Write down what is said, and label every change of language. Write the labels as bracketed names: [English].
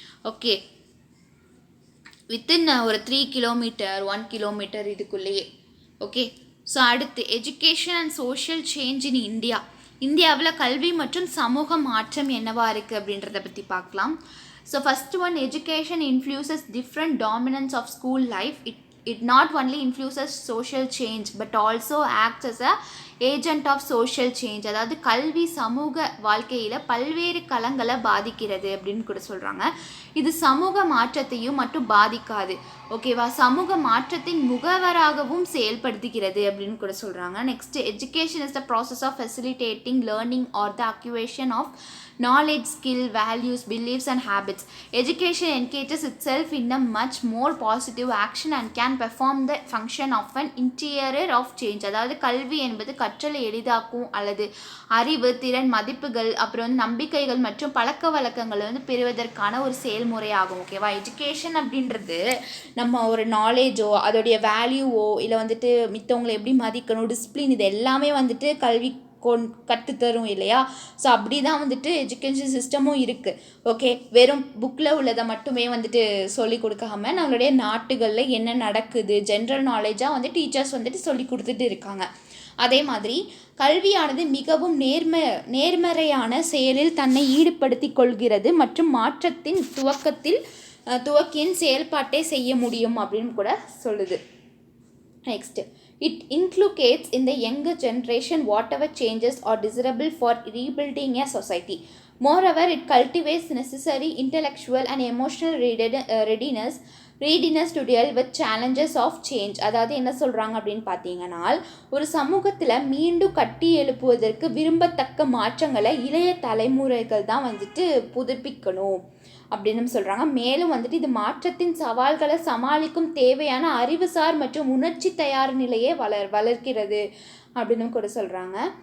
[English] okay, within ஒரு 3 kilometre 1 kilometre [Tamil] இதுக்குள்ளேயே. [English] Okay, so அடுத்து education and social change in India. [Tamil] இந்தியாவில் கல்வி மற்றும் சமூக மாற்றம் என்னவா இருக்குது அப்படின்றத பற்றி பார்க்கலாம். [English] So first one, education influences different dominance of school life. It not only influences social change but also acts as a agent of social change. [Tamil] அதாவது கல்வி சமூக வாழ்க்கையில் பல்வேறு களங்களை பாதிக்கிறது அப்படின்னு கூட சொல்கிறாங்க. இது சமூக மாற்றத்தையும் மட்டும் பாதிக்காது, ஓகேவா, சமூக மாற்றத்தின் முகவராகவும் செயல்படுத்துகிறது அப்படின்னு கூட சொல்கிறாங்க. [English] Next, education is the process of facilitating learning or the acquisition of knowledge, skill, values, beliefs and habits. Education engages itself in a much more positive action and can perform the function of an interior of change. [Tamil] அதாவது கல்வி என்பது கற்றலை எளிதாக்கும் அல்லது அறிவு, திறன், மதிப்புகள், அப்புறம் நம்பிக்கைகள் மற்றும் பழக்க வழக்கங்களை பெறுவதற்கான ஒரு செயல்முறையாகும். ஓகேவா, எஜுகேஷன் அப்படின்றது நம்ம ஒரு நாலேஜோ அதோடைய வேல்யூவோ இல்லை வந்துட்டு மித்தவங்களை எப்படி மதிக்கணும், டிசிப்ளின், இது எல்லாமே வந்துட்டு கல்வி கற்றுத்தரும் இல்லையா. ஸோ அப்படி தான் வந்துட்டு எஜுகேஷன் சிஸ்டமும் இருக்குது. ஓகே, வெறும் புக்கில் உள்ளதை மட்டுமே வந்துட்டு சொல்லி கொடுக்காம நம்மளுடைய நாட்டுகளில் என்ன நடக்குது ஜென்ரல் நாலேஜாக வந்து டீச்சர்ஸ் வந்துட்டு சொல்லி கொடுத்துட்டு இருக்காங்க. அதே மாதிரி கல்வியானது மிகவும் நேர்மறையான செயலில் தன்னை ஈடுபடுத்தி கொள்கிறது மற்றும் மாற்றத்தின் துவக்கின் செயல்பாட்டை செய்ய முடியும் அப்படின்னு கூட சொல்லுது. [English] Next, it inculcates in the younger generation whatever changes are desirable for rebuilding a society. Moreover, it cultivates necessary intellectual and emotional readiness to deal with challenges of change. [Tamil] அதாவது என்ன சொல்கிறாங்க அப்படின்னு பார்த்தீங்கன்னா, ஒரு சமூகத்தில் மீண்டும் கட்டி எழுப்புவதற்கு விரும்பத்தக்க மாற்றங்களை இளைய தலைமுறைகள் தான் வந்துட்டு புதுப்பிக்கணும் அப்படின்னு சொல்கிறாங்க. மேலும் வந்துட்டு இது மாற்றத்தின் சவால்களை சமாளிக்கும் தேவையான அறிவுசார் மற்றும் உணர்ச்சி தயார் நிலையை வளர்க்கிறது அப்படின்னு கூட சொல்கிறாங்க.